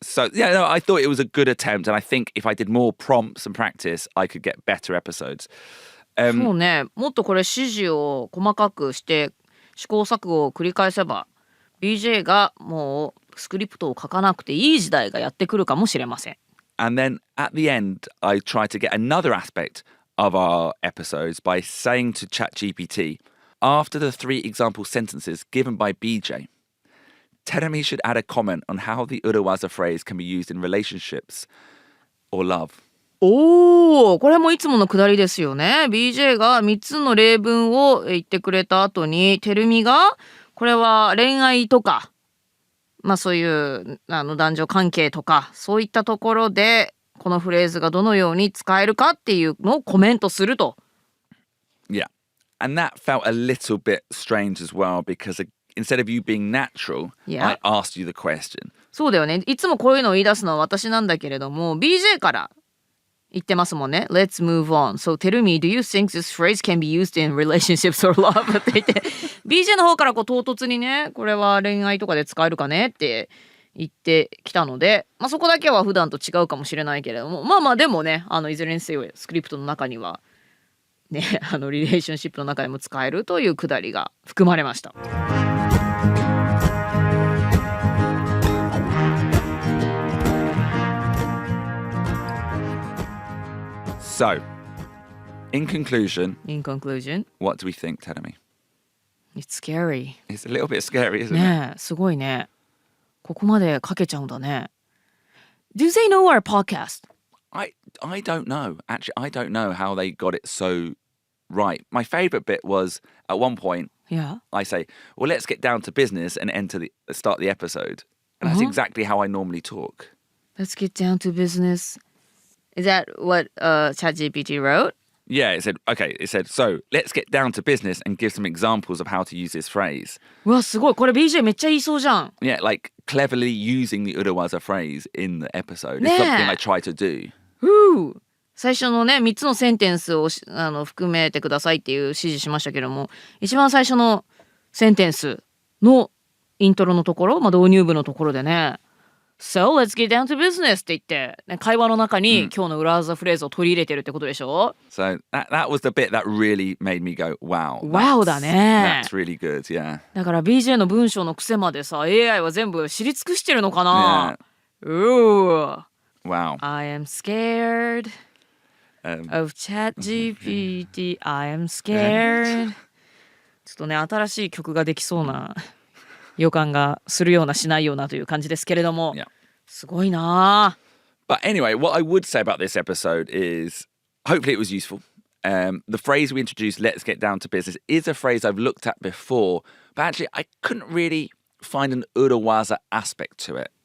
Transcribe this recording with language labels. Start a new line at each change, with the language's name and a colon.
English: So yeah, no, I thought it was a good attempt, and I think if I did more prompts and practice, I could get better episodes.
Japanese: そうね。もっとこれ指示を細かくして試行錯誤を繰り返せば BJ がもうスクリプトを書かなくていい時代がやってくるかもしれません。
English: And then at the end, I tried to get another aspect.of our episodes by saying to ChatGPT, after the 3 example sentences given by BJ, Terumi should add a comment on how the urawaza phrase can be used in relationships or love.
Japanese: これもいつものくだりですよね。BJ が3つの例文を言ってくれた後に、テルミがこれは恋愛とか、そういう男女関係とかそういったところでこのフレーズがどのように使えるかっていうのをコメントすると。
English: Yeah. And that felt a little bit strange as well because instead of you being natural, I asked you the question.
Japanese: そうだよね。いつもこういうのを言い出すのは私なんだけれども、BJ から言ってますもんね。
English: Let's move on. So Terumi, do you think this phrase can be used in relationships or love?
Japanese: って言って、BJ の方からこう唐突にね、これは恋愛とかで使えるかねって言ってきたので、まあそこだけは普段と違うかもしれないけれども、まあまあでもね、いずれにせよスクリプトの中にはね、リレーションシップの中でも使えるというくだりが含まれました。
English: So, in conclusion, what do we think, Terumi? It's scary. It's a little bit scary, isn't it?
Japanese: ねえ、すごいね。ここまで書けちゃうんだね。
English: Do they know our podcast? I don't know. Actually, I don't know how they got it so right. My favorite bit was at one point, I say, well, let's get down to business and start the episode. And that's exactly how I normally talk. Let's get down to business. Is that what ChatGPT wrote? Yeah, it said, so let's get down to business and give some examples of how to use this phrase.
Japanese: うわ、すごい。これ BJ めっちゃ言いそうじゃん。
English: Yeah, like cleverly using the urawaza phrase in the episode is something I try to do.
Japanese: 最初のね、3つのセンテンスを含めてくださいっていう指示しましたけども、一番最初のセンテンスのイントロのところ、導入部のところでね、 So let's get down to business って言って、ね、会話の中に今日の裏技フレーズを取り入れてるってことでしょ。
English: So that was the bit that really made me go, wow.
Japanese: Wow だね。
English: That's really good, yeah.
Japanese: だから BJ の文章の癖までさ、AI は全部知り尽くしてるのかな。
English: Wow. I am scared of ChatGPT. I am scared.
Japanese: ちょっとね、新しい曲ができそうな予感がするようなしないようなという感じですけれども、すごいな。
English: But anyway, what I would say about this episode is hopefully it was useful. The phrase we introduced, let's get down to business, is a phrase I've looked at before, but actually I couldn't really find an urawaza aspect to it.